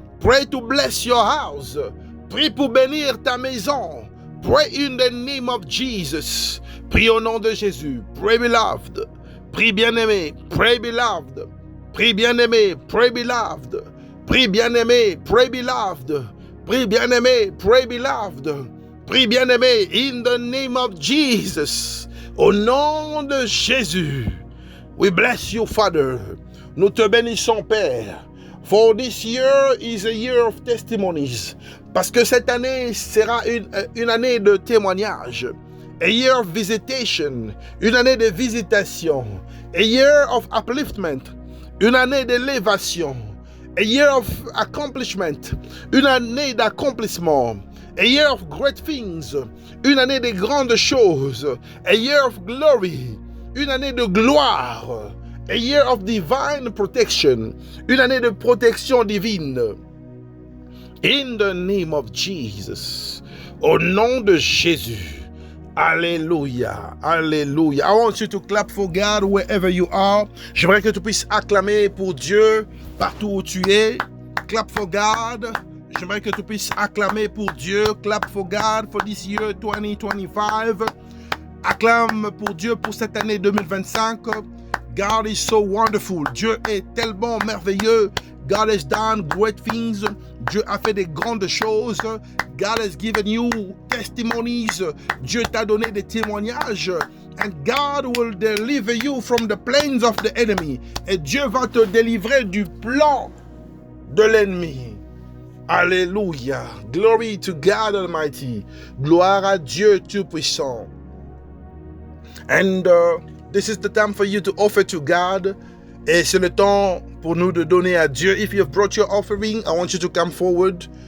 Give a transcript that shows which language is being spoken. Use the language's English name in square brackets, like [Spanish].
[English] Pray to bless your house. [French] Prie pour bénir ta maison. [English] Pray in the name of Jesus. [French] Prie au nom de Jésus. [English] Pray, beloved. [French] Prie bien-aimé, [English] pray beloved. [French] Prie bien-aimé, pray beloved. Prie bien-aimé, [English] pray beloved. [French] Prie bien-aimé, pray beloved. Prie bien-aimé, [English] in the name of Jesus. [French] Au nom de Jésus. [English] We bless you, Father. [French] Nous te bénissons, Père. [English] For this year is a year of testimonies. [French] Parce que cette année sera une année de témoignages. [English] A year of visitation, [French] une année de visitation. [English] A year of upliftment, [French] une année d'élévation. [English] A year of accomplishment, [French] une année d'accomplissement. [English] A year of great things. [French] Une année de grandes choses. [English] A year of glory. [French] Une année de gloire. [English] A year of divine protection. [French] Une année de protection divine. [English] In the name of Jesus. [French] Au nom de Jésus. [English] Alléluia, alléluia. I want you to clap for God wherever you are. [French] J'aimerais que tu puisses acclamer pour Dieu partout où tu es. [English] Clap for God. [French] J'aimerais que tu puisses acclamer pour Dieu. [English] Clap for God for this year 2025. [French] Acclame pour Dieu pour cette année 2025. [English] God is so wonderful. [French] Dieu est tellement merveilleux. [English] God has done great things. [French] Dieu a fait des grandes choses. [English] God has given you testimonies. [French] Dieu t'a donné des témoignages. [English] And God will deliver you from the plans of the enemy. [French] Et Dieu va te délivrer du plan de l'ennemi. [English] Alléluia. Glory to God Almighty. [French] Gloire à Dieu Tout-Puissant. [English] And this is the time for you to offer to God. [French] Et c'est le temps pour nous de donner à Dieu. [English] If you have brought your offering, I want you to come forward.